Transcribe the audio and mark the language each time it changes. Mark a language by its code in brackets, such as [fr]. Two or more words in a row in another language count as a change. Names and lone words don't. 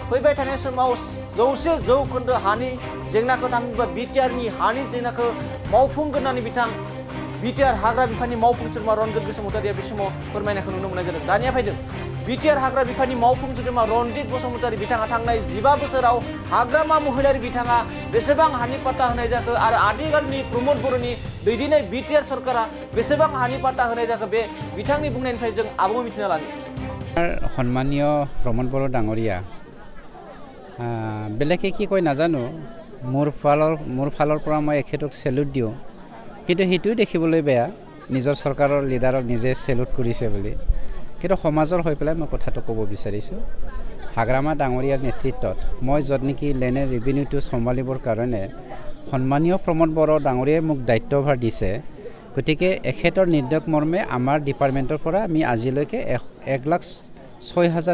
[brx] 100% हानि जेंनाखौ थामहिनबा बिटिआरनि हानि जेंनाखौ मावफुंगोन होननानै बिटिआर हाग्रा बिफाननि मावफुं सोद्रोमा रनजित बसुमतारीया बे समाव फोरमायनायखौ नुनो मोननाय जादों दानिया फैदों बिटिआर हाग्रा बिफाननि मावफुं सोद्रोमा रनजित बसुमतारी बिथाङा थांनाय 15 बोसोराव हाग्रामा महिलारि बिथाङा बेसेबां हानि पाट्टा होनाय जाखो आरो आथिखालनि प्रमोद बर'नि दैदेननाय बिटिआर सरकारा बेसेबां हानि पाट्टा होनाय जाखो बे बिथांनि बुंनायनिफ्राय जों आबुङै मिथिना लानि [as] सन्माननीय प्रमोद बर' डाঙৰীয়া বেলেগে কি কয় নাজানো মোৰ ফালৰ পৰা মই এখেতক সেলুট দিওঁ কিন্তু সেইটোও দেখিবলৈ বেয়া নিজৰ চৰকাৰৰ লিডাৰক নিজে সেলুট কৰিছে বুলি কিন্তু সমাজৰ হৈ পেলাই মই কথাটো ক'ব বিচাৰিছোঁ হাগ্ৰামা ডাঙৰীয়াৰ নেতৃত্বত মই য'ত নেকি লেনে ৰেভিনিউটো চম্ভালিবৰ কাৰণে সন্মানীয় প্ৰমোদ বড়ো ডাঙৰীয়াই মোক দায়িত্বভাৰ দিছে গতিকে এখেতৰ নিৰ্দেশ মৰ্মে আমাৰ ডিপাৰ্টমেণ্টৰ পৰা আমি আজিলৈকে 1,06,000